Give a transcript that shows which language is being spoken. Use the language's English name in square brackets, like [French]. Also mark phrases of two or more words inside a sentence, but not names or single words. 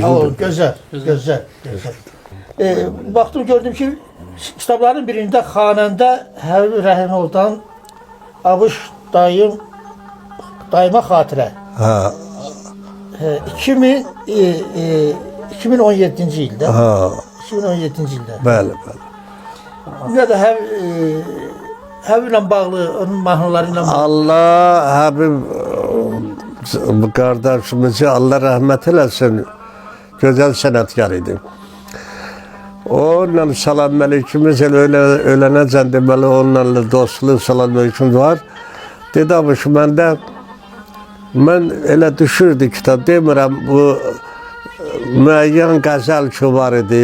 [Turkish] O güzel, güzel, güzel. Baktım gördüm ki [Azerbaijani] kitabların birinde xanəndə Həbibi Rəhimovdan Abış dayıma xatirə. Ha, 2017-ci ildə. ha, 2017-ci ildə. bəli, bəli. Nə də Həbiblə bağlı, onun mahnıları ilə bağlı. [Turkish] Allah Habib kardeşimizi Allah rahmet eylesin. Güzel sanatkar idi. [Azerbaijani] Onunla salam aleykümüz ölənəcən deməli onunla dostluq salam aleyküm var. [Turkish] Dedi abi şu [Azerbaijani] məndə mən elə düşürdü kitab demirəm bu müəyyən qəzəl ki var idi.